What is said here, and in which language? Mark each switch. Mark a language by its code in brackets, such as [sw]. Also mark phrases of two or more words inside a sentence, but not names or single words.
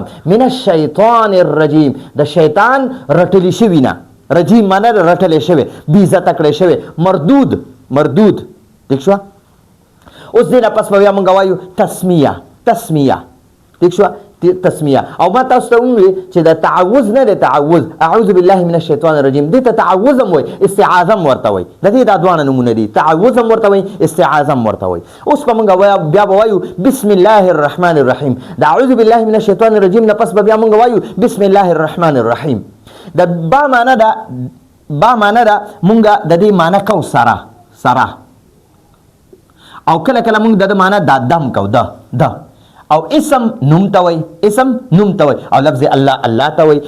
[ar] من الشیطان الرجیم، [ps] د شیطان رټلی شوي نه. رجیم معنی رټلی شوی، بېعزته کړی شوی، مردود. ٹھیک شوه؟ اوس دې نه پس به بیا موږ وایو تسمیه. ٹھیک شو تسمیه. او ما تاسو ته وویل چې د تعوذ نه د تعوذ [ar] اعوذ بالله من الشیطان الرجیم [ps] دې ته تعوذ هم وایي، استعاذه هم ورته وایي. د دې دا دواړه نومونه دي، تعوذ هم ورته وایي، استعاذه هم ورته وایي. اوس به موږ بیا به وایو [ar] بسم الله الرحمن الرحیم. [ps] د [ar] اعوذ بالله من الشیطان الرجیم [ps] نه پس به بیا موږ وایو [ar] بسم الله الرحمن الرحیم. [ps] د با معنا ده مونږ د دې معنا کو سره او کله کله مونږ د معنا د دم کو د او اسم نوم ته وای، او لفظ الله ته وای.